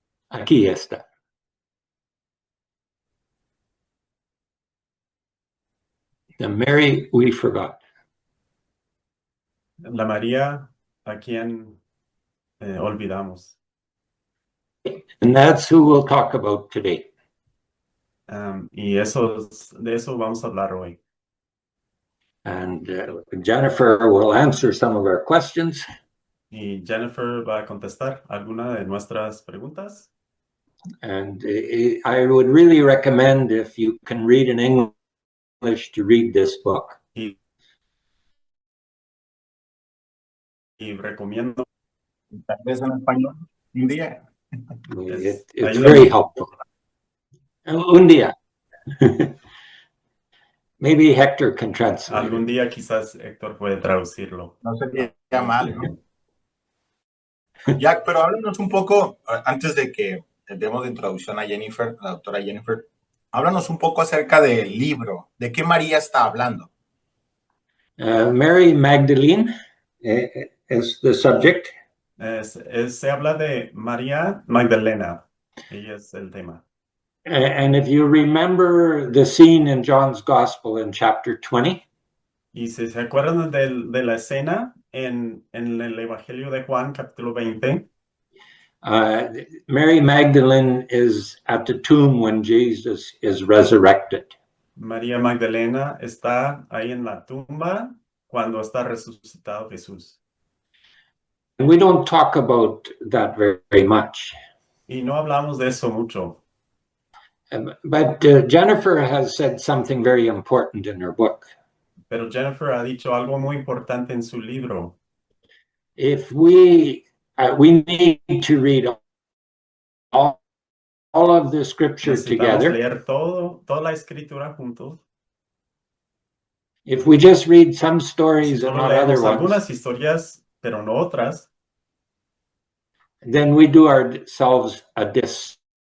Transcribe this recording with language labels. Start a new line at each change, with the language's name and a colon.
Spanish: Aquí está.
English: The Mary We Forgot.
Spanish: La María a quien olvidamos.
English: And that's who we'll talk about today.
Spanish: Y de eso vamos a hablar hoy.
English: And Jennifer will answer some of our questions.
Spanish: Y Jennifer va a contestar alguna de nuestras preguntas.
English: And I would really recommend, if you can read in English, to read this book.
Spanish: Y recomiendo. Tal vez en español, un día.
English: It's very helpful.
Spanish: Un día.
English: Maybe Hector can translate.
Spanish: Algún día quizás Héctor puede traducirlo. No sería mal, ¿no? Jack, pero háblanos un poco, antes de que demos de introducción a Jennifer, la doctora Jennifer, háblanos un poco acerca del libro. ¿De qué María está hablando?
English: Mary Magdalene is the subject.
Spanish: Se habla de María Magdalena. Ella es el tema.
English: And if you remember the scene in John's Gospel in chapter 20,
Spanish: y si se acuerdan de la escena en el Evangelio de Juan, capítulo 20,
English: Mary Magdalene is at the tomb when Jesus is resurrected.
Spanish: María Magdalena está ahí en la tumba cuando está resucitado Jesús.
English: And we don't talk about that very much.
Spanish: Y no hablamos de eso mucho.
English: But Jennifer has said something very important in her book.
Spanish: Pero Jennifer ha dicho algo muy importante en su libro.
English: If we need to read all of the scripture together.
Spanish: Leer toda la escritura juntos.
English: If we just read some stories and not other ones,
Spanish: algunas historias, pero no otras,
English: then we do ourselves a disservice.